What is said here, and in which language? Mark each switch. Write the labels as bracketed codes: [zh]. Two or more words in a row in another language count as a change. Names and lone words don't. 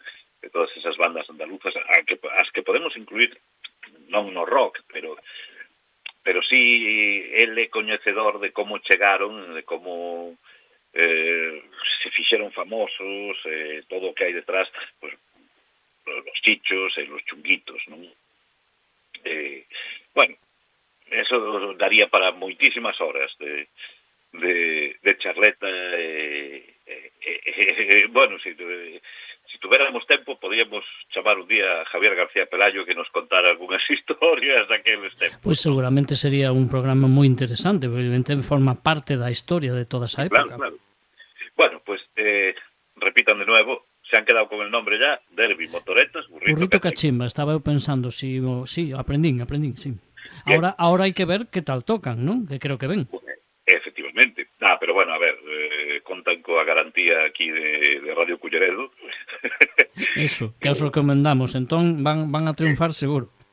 [gl] De todas esas bandas andaluzas, as que podemos incluir non no rock, pero sí ele coñecedor de como chegaron, de como se fixeron famosos, todo o que hai detrás, pues, los chichos e los chunguitos, non? Bueno, eso daría para moitísimas horas de charleta. Bueno, [es] si tuviéramos [gl] tempo, podíamos chamar un día a Javier García Pelayo que nos contara algunhas historias daqueles tempos. Pois seguramente sería un programa moi interesante, porque evidentemente forma parte da historia de toda esa época. Claro. [es] Bueno, pues repitan de nuevo, se han quedado con el nombre ya, Derbi, motoretas, burrito cachimba. [gl] Estaba eu pensando, sí, aprendín, sí. Ahora hai que ver que tal tocan, non? Que creo que ven. Efectivamente. Pero bueno, a ver, contan coa garantía aquí de Radio Culleredo. Eso, que os recomendamos. Entón van a triunfar seguro.